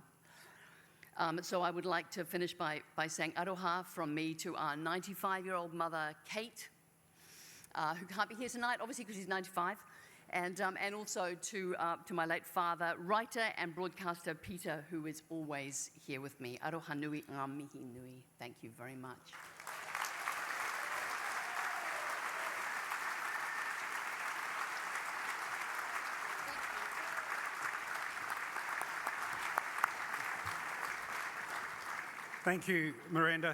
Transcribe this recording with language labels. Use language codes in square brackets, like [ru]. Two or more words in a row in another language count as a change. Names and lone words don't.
[en] So I would like to finish by saying aroha from me to our 95-year-old mother, Kate, who can't be here tonight, obviously because she's 95, and also to my late father, writer and broadcaster Peter, who is always here with me. [mi] Aroha nui ngā mihi nui. [en] Thank you very much. Thank you, Miranda.